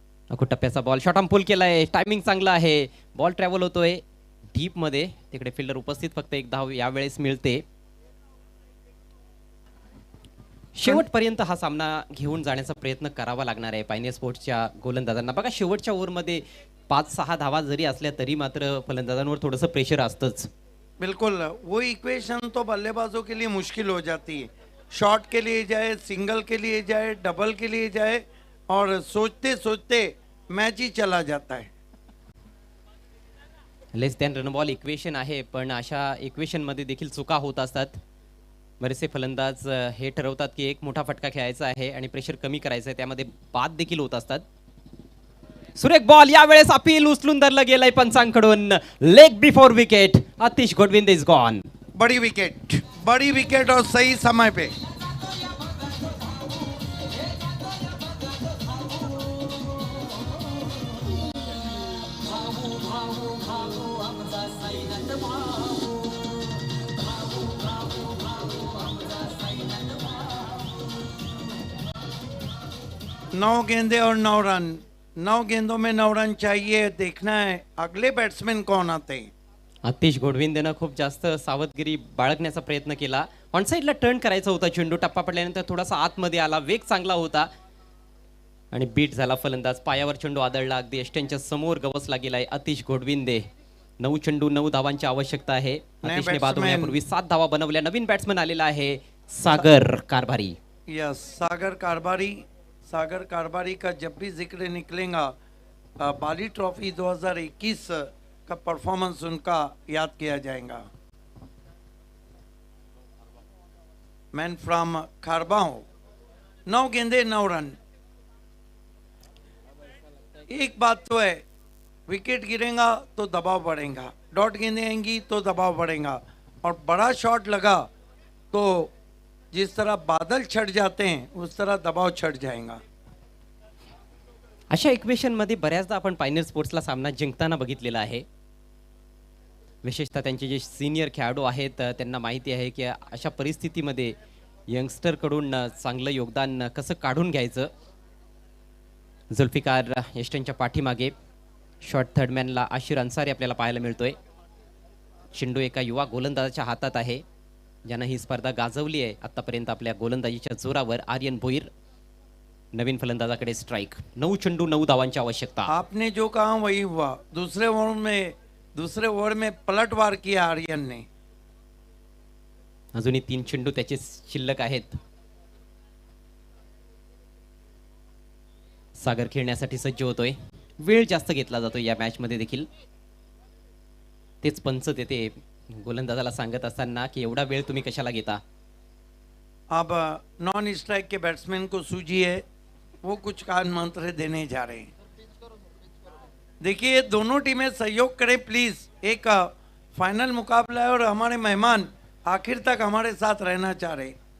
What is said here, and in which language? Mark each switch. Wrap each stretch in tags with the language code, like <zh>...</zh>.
<mr>टप्प्याचा ball short arm pull केलाय. Timing चांगला आहे. बॉल ट्रॅव्हल होतोय डीप मध्ये. तिकडे फिल्डर उपस्थित. फक्त 1 धाव यावेळेस मिळते. शेवटपर्यंत हा सामना घेऊन जाण्याचा प्रयत्न करावा लागणार आहे पायनियर स्पोर्ट्सच्या गोलंदाजांना. बघा शेवटच्या ओव्हरमध्ये 5-6 धावा जरी असल्या तरी मात्र फलंदाजांवर थोडंसं प्रेशर असतंच.</mr> <hi>बिल्कुल, वो इक्वेशन तो बल्लेबाजों के लिए मुश्किल हो जाती है. शॉट के लिए जाए, सिंगल के लिए जाए, डबल के लिए जाए और सोचते सोचते मैच ही चला जाता है.</hi> <en>less than run ball equation</en> <mr>आहे, पण अशा इक्वेशन मध्ये देखील चुका होत असतात. बरेचसे फलंदाज हे ठरवतात की एक मोठा फटका खेळायचा आहे आणि प्रेशर कमी करायचं आहे, त्यामध्ये बाद देखील होत असतात. सुरेख बॉल यावेळेस अपील उचलून धरलं गेलंय पंचांकडून.</mr> <en>Leg before wicket. Atish गोडविंद is gone.</en> <hi>बड़ी विकेट और सही समय पे. नौ गेंदे और 9 रन. 9 गेंदों में 9 रन चाहिए. देखना है अगले बैट्समैन कौन आते हैं.</hi> <mr>आतिश गोडविंदेनं खूप जास्त सावधगिरी बाळगण्याचा प्रयत्न केला. ऑन साईडला टर्न करायचा होता चेंडू. टप्पा पडल्यानंतर थोडासा आतमध्ये आला. वेग चांगला होता आणि बीट झाला फलंदाज. पायावर चेंडू आदळला. अगदी यष्ट्यांच्या समोर गवसला गेलाय आतिश गोडविंदे. 9 चेंडू 9 धावांची आवश्यकता आहे. आतिशने बाद होण्यापूर्वी 7 धावा बनवल्या. नवीन बॅट्समन आलेला आहे सागर कारभारी.</mr> <hi>यस, सागर कारभारी का जब भी जिक्र निकलेगा बाली ट्रॉफी 2021 का परफॉर्मेंस उनका याद किया जाएगा.</hi> <en>man from</en> <hi>खारबाओ. 9 गेंदे 9 रन. एक बात तो है, विकेट गिरेगा तो दबाव बढ़ेगा, डॉट गेंदें आएंगी तो दबाव बढ़ेगा, और बड़ा शॉट लगा तो जिस तरह बादल छट जाते हैं उस तरह दबाव छट जाएगा.</hi> <mr>अशा इक्वेशन मध्ये बऱ्याचदा आपण पायनियर स्पोर्ट्सला सामना जिंकताना बघितलेला आहे. विशेषतः त्यांचे जे सिनियर खेळाडू आहेत त्यांना माहिती आहे की अशा परिस्थितीमध्ये यंगस्टर कडून चांगलं योगदान कसं काढून घ्यायचं. जुल्फिकार यष्टनच्या पाठीमागे शॉर्ट थर्डमॅनला आशिर अन्सारी आपल्याला पाहायला मिळतोय. चेंडू एका युवा गोलंदाजाच्या हातात आहे ज्यानं ही स्पर्धा गाजवली आहे आतापर्यंत आपल्या गोलंदाजीच्या जोरावर. आर्यन भोईर नवीन फलंदाजाकडे स्ट्राइक. 9 चेंडू 9 धावांची आवश्यकता.</mr> <hi>आपने जो कहा वही हुआ. दूसरे ओवर में पलटवार किया आर्यन ने.</hi> <mr>अजूनही 3 चेंडू त्याचे शिल्लक आहेत. सागर खेळण्यासाठी सज्ज होतोय. वेळ जास्त घेतला जातो या मॅच मध्ये देखील. तेच पंच तेथे गोलंदाजाला सांगत असताना की एवढा वेळ तुम्ही कशाला घेता.</mr> <hi>अब नॉन स्ट्राइक के बैट्समैन को सूझी है, वो कुछ कान मंत्र देने जा रहे हैं. देखिए दोनों टीमें सहयोग करें प्लीज. एक फाइनल मुकाबला है और हमारे मेहमान आखिर तक हमारे साथ रहना चाह रहे.</hi>